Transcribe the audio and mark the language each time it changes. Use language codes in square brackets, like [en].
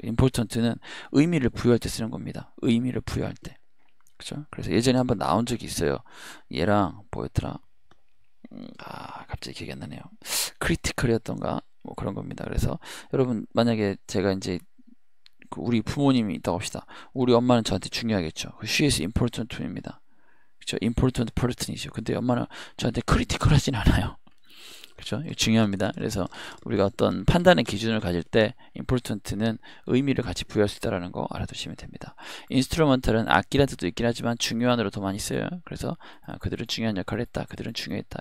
[ko] important는 의미를 부여할 때 쓰는 겁니다. 의미를 부여할 때. 그죠? 그래서 예전에 한번 나온 적이 있어요. 얘랑 뭐였더라? 갑자기 기억이 안 나네요. 크리티컬이었던가 뭐 그런 겁니다. 그래서 여러분 만약에 제가 이제 우리 부모님이 있다고 합시다. 우리 엄마는 저한테 중요하겠죠. [en] She is important to me입니다. [ko] 그렇죠? [en] important person이죠. [ko] 근데 엄마는 저한테 크리티컬하진 않아요. 그렇죠? 이거 중요합니다. 그래서 우리가 어떤 판단의 기준을 가질 때 important는 의미를 같이 부여할 수 있다는 거 알아두시면 됩니다. instrumental은 악기라는 뜻도 있긴 하지만 중요한으로 더 많이 써요. 그래서 그들은 중요한 역할을 했다. 그들은 중요했다.